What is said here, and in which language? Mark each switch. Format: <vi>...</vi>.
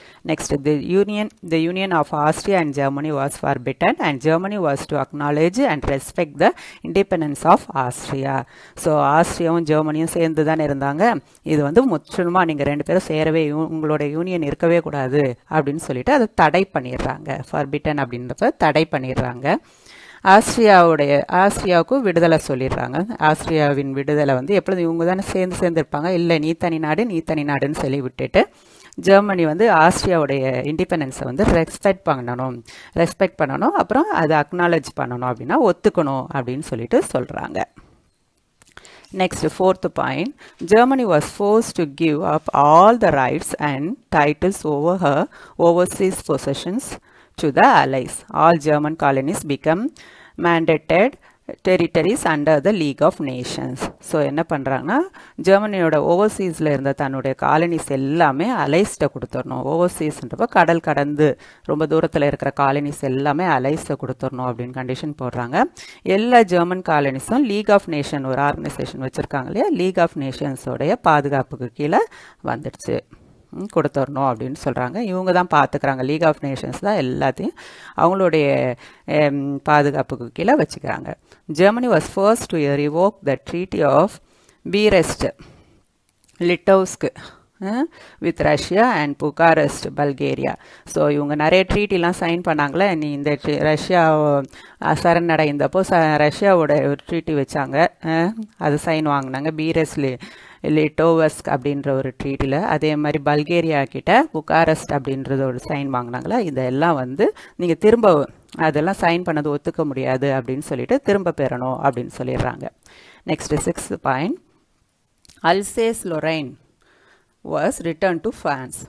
<en>Next, the union of Austria and Germany was forbidden, and Germany was to acknowledge and respect the independence of Austria.</en> <ta>So ஆஸ்ட்ரியாவும் ஜெர்மனியும் சேர்ந்து தானே இருந்தாங்க, இது வந்து முற்றிலுமாக நீங்கள் ரெண்டு பேரும் சேரவே, உங்களோட யூனியன் இருக்கவே கூடாது அப்படின்னு சொல்லிட்டு அதை தடை பண்ணிடுறாங்க. ஃபர்பிட்டன் அப்படின்றப்ப தடை பண்ணிடுறாங்க. ஆஸ்ட்ரியாவுக்கு விடுதலை சொல்லிடுறாங்க. ஆஸ்ட்ரியாவின் விடுதலை வந்து எப்பொழுது இவங்க தானே சேர்ந்து இருப்பாங்க, இல்லை நீ தனி நாடுன்னு சொல்லி விட்டுட்டு ஜெர்மனி வந்து ஆஸ்ட்ரியாவுடைய இண்டிபெண்டன்ஸை வந்து ரெஸ்பெக்ட் பண்ணணும், அப்புறம் அதை அக்னாலேஜ் பண்ணணும், அப்படின்னா ஒத்துக்கணும் அப்படின்னு சொல்லிட்டு சொல்கிறாங்க.</ta> <en>Next, fourth point, Germany was forced to give up all the rights and titles over her overseas possessions to the Allies. All German colonies become mandated territories under the League of Nations.</en> <ta>So என்ன பண்ணுறாங்கன்னா, ஜெர்மனியோட ஓவர்சீஸில் இருந்த தன்னுடைய colonies எல்லாமே அலைஸ்ட்டை கொடுத்துடணும். ஓவர்சீஸ்ன்றப்ப கடல் கடந்து ரொம்ப தூரத்தில் இருக்கிற காலனிஸ் எல்லாமே அலைஸ்ட்டை கொடுத்துடணும் அப்படின்னு கண்டிஷன் போடுறாங்க. எல்லா ஜெர்மன் காலனிஸும் லீக் ஆஃப் நேஷன் ஒரு ஆர்கனைசேஷன் வச்சுருக்காங்க இல்லையா, லீக் ஆஃப் நேஷன்ஸோடைய பாதுகாப்புக்கு கீழே வந்துடுச்சு, கொடுத்துடணும் அப்படின்னு சொல்கிறாங்க. இவங்க தான் பார்த்துக்கிறாங்க, லீக் ஆஃப் நேஷன்ஸ் தான் எல்லாத்தையும் அவங்களுடைய பாதுகாப்புக்கு கீழே வச்சுக்கிறாங்க.</ta> <en>Germany was first to revoke the treaty of Brest Litovsk with Russia and Bucharest, Bulgaria.</en> <ta>So இவங்க நிறைய ட்ரீட்டிலாம் சைன் பண்ணாங்களே. நீ இந்த ரஷ்யா சரணடைந்தப்போ ரஷ்யாவோட ஒரு ட்ரீட்டி வச்சாங்க, அது சைன் வாங்கினாங்க பீரஸ்லி லிட்டோவஸ்க் அப்படின்ற ஒரு ட்ரீட்டில். அதே மாதிரி பல்கேரியா கிட்ட புகாரெஸ்ட் அப்படின்றது ஒரு சைன் வாங்கினாங்களா. இதெல்லாம் வந்து நீங்கள் திரும்ப அதெல்லாம் சைன் பண்ணது ஒத்துக்க முடியாது அப்படின்னு சொல்லிட்டு திரும்ப பெறணும் அப்படின்னு சொல்லிடுறாங்க.</ta> <en>Next 6th point, Alsace Lorraine was returned to France.</en>